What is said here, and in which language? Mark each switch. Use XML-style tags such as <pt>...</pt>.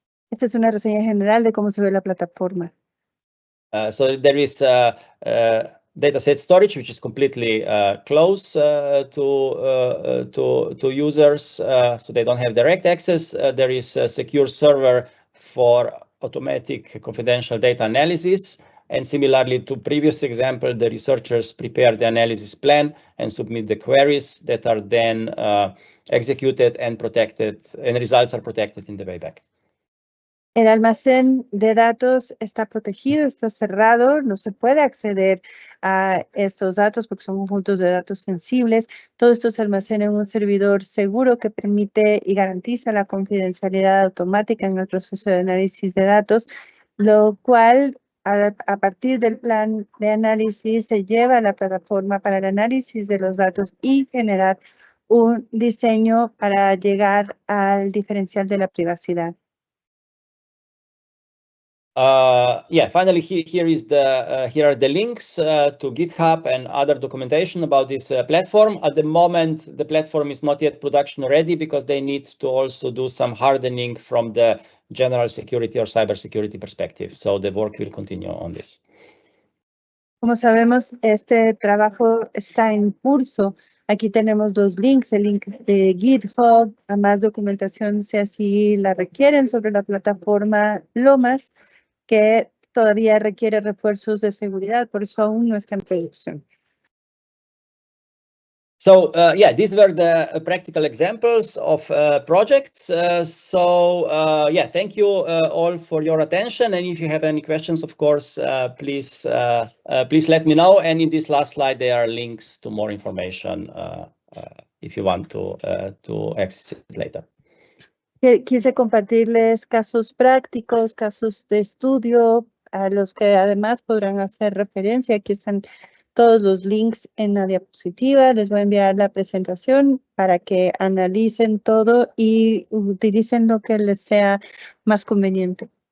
<es>Esta es una reseña general de cómo se ve la plataforma.</es> <en>So there is dataset storage, which is completely closed to users, so they don't have direct access. There is a secure server for automatic confidential data analysis. And similarly to previous example, the researchers prepare the analysis plan and submit the queries that are then executed and protected, and results are protected in the wayback.</en> <es>El almacén de datos está protegido, está cerrado, no se puede acceder a estos datos porque son conjuntos de datos sensibles. Todo esto se almacena en un servidor seguro que permite y garantiza la confidencialidad automática en el proceso de análisis de datos, lo cual a partir del plan de análisis se lleva a la plataforma para el análisis de los datos y generar un diseño para llegar al diferencial de la privacidad.</es> <en>Finally, here are the links to GitHub and other documentation about this platform. At the moment, the platform is not yet production ready because they need to also do some hardening from the general security or cybersecurity perspective. So the work will continue on this.</en> <es>Como sabemos, este trabajo está en curso. Aquí tenemos los links, el link de GitHub, a más documentación si así la requieren sobre la plataforma Lomas, que todavía requiere refuerzos de seguridad, por eso aún no está en producción.</es> <en>So these were the practical examples of projects. Thank you all for your attention. And if you have any questions, of course, please let me know. And in this last slide, there are links to more information if you want to access it later.</en> <es>Quise compartirles casos prácticos, casos de estudio, a los que además podrán hacer referencia. Aquí están todos los links en la diapositiva. Les voy a enviar la presentación para que analicen todo y utilicen lo que les sea más conveniente.</es>